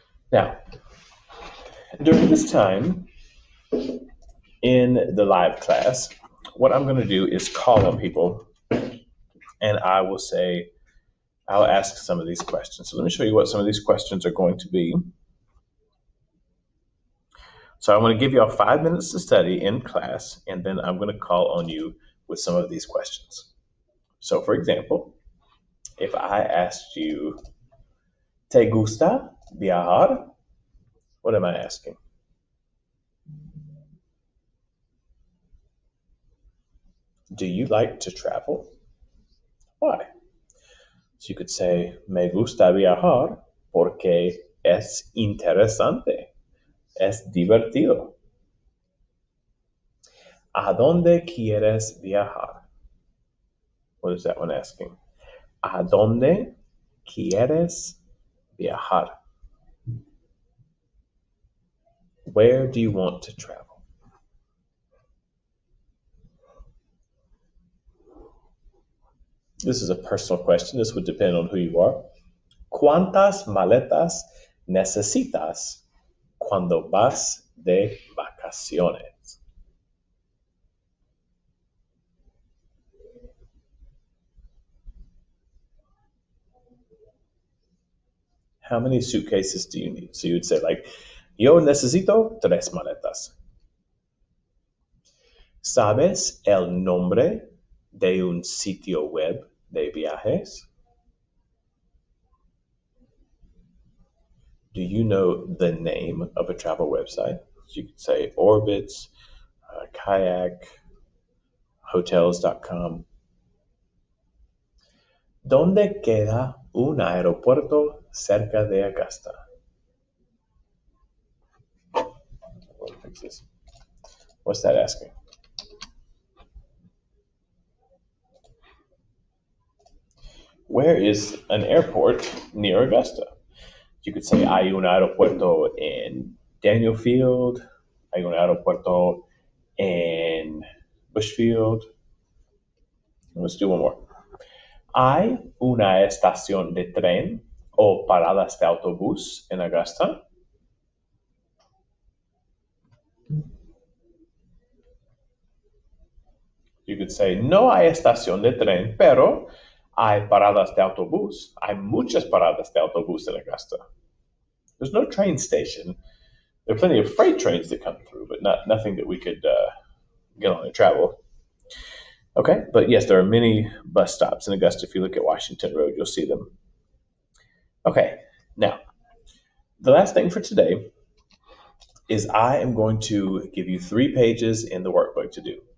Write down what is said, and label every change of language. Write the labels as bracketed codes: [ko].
[en] Now, during this time in the live class, what I'm going to do is call on people and I will say, I'll ask some of these questions. So let me show you what some of these questions are going to be. So I'm going to give you all 5 minutes to study in class, and then I'm going to call on you with some of these questions. So for example, if I asked you, [es] ¿Te gusta viajar? [en] What am I asking? Do you like to travel? Why? So you could say, [es] me gusta viajar porque es interesante, es divertido. ¿A dónde quieres viajar? [en] What is that one asking? [es] ¿A dónde quieres viajar? [en] Where do you want to travel? This is a personal question. This would depend on who you are. [es] ¿Cuántas maletas necesitas cuando vas de vacaciones? [en] How many suitcases do you need? So you would say like, [es] yo necesito 3 maletas. ¿Sabes el nombre de un sitio web de viajes? [en] Do you know the name of a travel website? So you could say Orbitz, Kayak, hotels.com. [es] ¿Dónde queda un aeropuerto cerca de Augusta? [en] What's that asking? Where is an airport near Augusta? You could say, [es] hay un aeropuerto en Daniel Field, hay un aeropuerto en Bushfield. [en] Let's do one more. [es] ¿Hay una estación de tren o paradas de autobús en Augusta? [en] You could say, [es] no hay estación de tren, pero hay paradas de autobús. Hay muchas paradas de autobús en Augusta. [en] There's no train station. There are plenty of freight trains that come through, but nothing that we could get on and travel. Okay, but yes, there are many bus stops in Augusta. If you look at Washington Road, you'll see them. Okay, now, the last thing for today is I am going to give you 3 pages in the workbook to do.